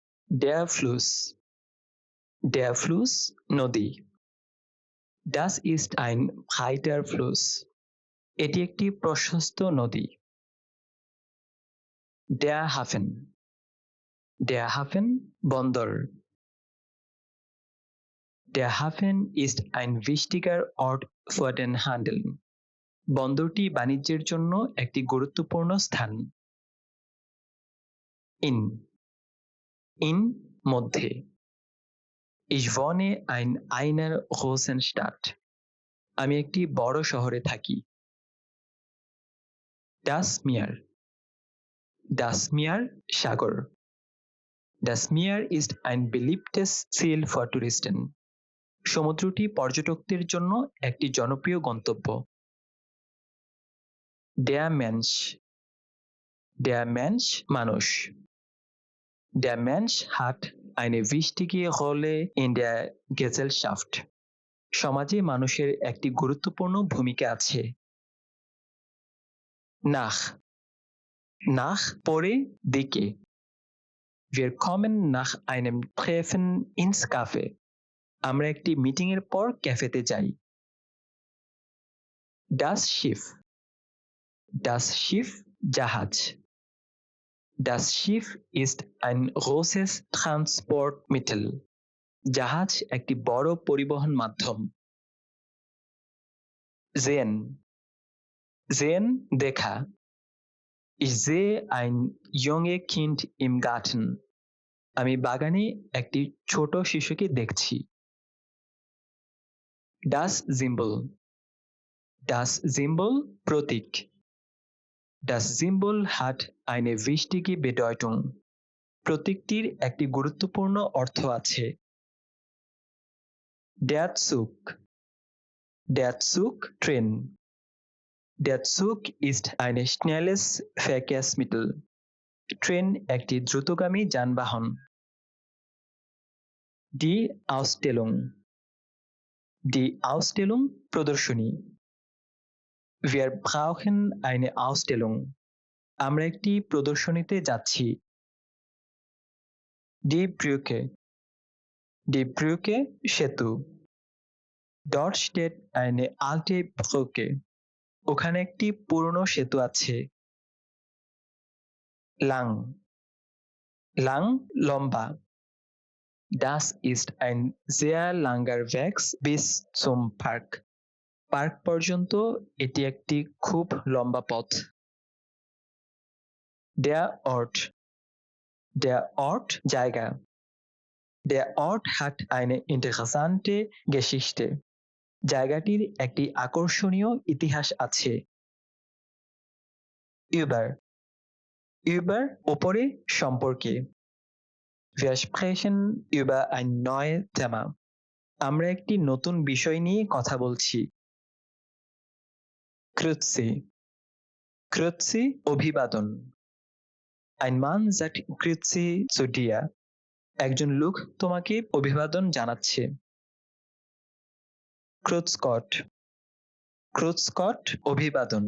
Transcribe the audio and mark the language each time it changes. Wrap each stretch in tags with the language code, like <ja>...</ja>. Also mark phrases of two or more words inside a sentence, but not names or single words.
<de>Der Fluss. Der Fluss নদী। Das ist ein breiter Fluss.</de> <bn>এটি একটি প্রশস্ত নদী।</bn> <de>Der Hafen. Der Hafen বন্দর। Der Hafen ist ein wichtiger Ort für den Handel.</de> <bn>বন্দরটি বাণিজ্যের জন্য একটি গুরুত্বপূর্ণ স্থান।</bn> <de>In. In মধ্যে। Ich wohne in einer großen Stadt.</de> <bn>আমি একটি বড় শহরে থাকি।</bn> <de>Das Meer. Das Meer সাগর। Das Meer ist ein beliebtes Ziel für Touristen.</de> <bn>সমুদ্রটি পর্যটকদের জন্য একটি জনপ্রিয় গন্তব্য।</bn> <de>Der Mensch. Der Mensch মানুষ। Der Mensch hat eine wichtige Rolle in der Gesellschaft.</de> <bn>সমাজে মানুষের একটি গুরুত্বপূর্ণ ভূমিকা আছে।</bn> <de>Nach. Nach</de> <bn>পরে দিকে।</bn> <de>Wir kommen nach einem Treffen ins Café.</de> <bn>আমরা একটি মিটিং এর পর ক্যাফেতে যাই।</bn> <de>Das Schiff. Das Schiff জাহাজ। Das Schiff ist ein großes Transportmittel.</de> <bn>জাহাজ একটি বড় পরিবহন মাধ্যম।</bn> <de>Sehen. Sehen দেখা। Ich sehe ein junges Kind im Garten.</de> <bn>আমি বাগানে একটি ছোট শিশুকে দেখছি।</bn> <de>Das Symbol. Das Symbol প্রতীক। Das Symbol hat eine wichtige Bedeutung.</de> <bn>প্রতীকটির একটি গুরুত্বপূর্ণ অর্থ আছে।</bn> <de>Der Zug. Der Zug ট্রেন। Der Zug ist ein schnelles Verkehrsmittel.</de> <bn>ট্রেন একটি দ্রুতগামী যানবাহন।</bn> <de>Die Ausstellung. Die Ausstellung প্রদর্শনী। Wir brauchen eine Ausstellung.</de> <bn>আমরা একটি প্রদর্শনীতে যাচ্ছি।</bn> <de>Die Brücke. Die Brücke সেতু। Dort steht eine alte Brücke.</de> <bn>ওখানে একটি পুরনো সেতু আছে। Lang.</bn> <de>Lang লম্বা। Das ist ein sehr langer Weg bis zum Park.</de> <bn>পার্ক পর্যন্ত এটি একটি খুব লম্বা পথ।</bn> <de>Der Ort. Der Ort জায়গা। Der Ort hat eine interessante Geschichte.</de> <bn>জায়গাটির একটি আকর্ষণীয় ইতিহাস আছে।</bn> <de>Über. Über</de> <bn>উপরে সম্পর্কে।</bn> <de>Wir sprechen über ein neues Thema.</de> <bn>আমরা একটি নতুন বিষয় নিয়ে কথা বলছি।</bn> <gsw>Grüezi. Grüezi অভিবাদন।</gsw> <de>Ein Mann sagt Grüezi zu dir.</de> <bn>একজন লোক তোমাকে অভিবাদন জানাচ্ছে।</bn> <de>Grüß Gott. Grüß Gott অভিবাদন।</de>